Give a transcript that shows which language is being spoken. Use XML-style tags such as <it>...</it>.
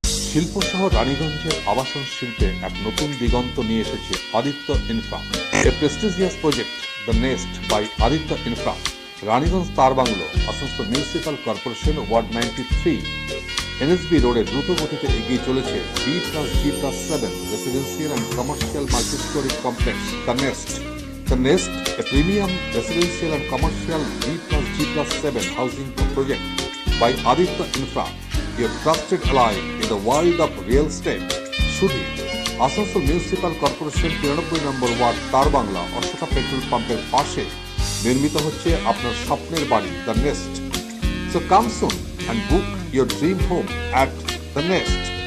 <bn>শিল্প সহ রানীগঞ্জের আবাসন শিল্পে এক নতুন দিগন্ত নিয়ে এসেছে Aditya infra,</bn> <en>a prestigious project</en> <bn>the nest by Aditya infra. Raniganj তার bungalow, Asansol municipal corporation, word 93, NSB রোডে দ্রুত গতিতে এগিয়ে চলেছে B+G+7</bn> <en>residential and commercial multi-storey complex</en> <bn>the nest.</bn> <en>The Nest, a premium residential and commercial B+G+7 housing project by Aditya Infra, your trusted ally in the world of real estate.</en> <bn>শুধু Asansol municipal corporation 93 নম্বর word তার Bangla Ashoka petrol পাম্পের পাশে নির্মিত হচ্ছে আপনার স্বপ্নের বাড়ি the nest.</bn> <en>So come soon and book your dream home at the Nest.</en>